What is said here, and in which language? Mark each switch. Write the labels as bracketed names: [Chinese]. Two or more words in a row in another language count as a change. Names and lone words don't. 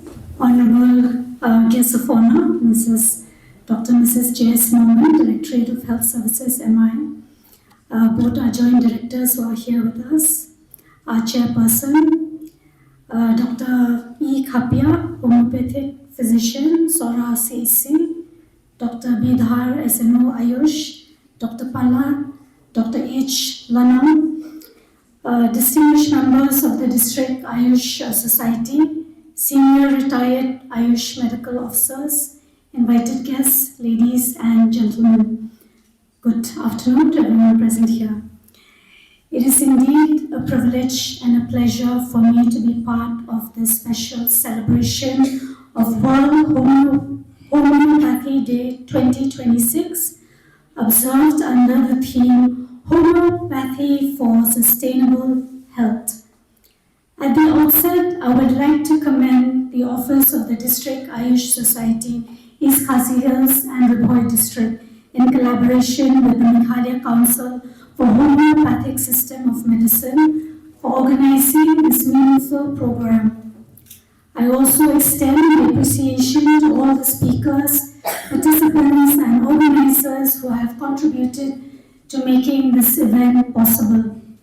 [English] Honorable guests of honor, Mrs. J.S. Norman, Directorate of Health Services, MI. Both our joint directors who are here with us. Our chairperson, Dr. E. Kapia, homeopathic physician, Sora CC, Dr. Bidhar SNO Ayush, Dr. Pala, Dr. H. Lanam, distinguished members of the District Ayush Society, senior retired Ayush medical officers, invited guests, ladies and gentlemen. Good afternoon to everyone present here. It is indeed a privilege and a pleasure for me to be part of this special celebration of World Homeopathy Day 2026, observed under the theme Homeopathy for Sustainable Health. At the outset, I would like to commend the Office of the District Ayush Society East Khasi Hills and Ribhoi district in collaboration with the Meghalaya Council for Homeopathic System of Medicine for organizing this meaningful program. I also extend my appreciation to all the speakers, participants and organizers who have contributed to making this event possible.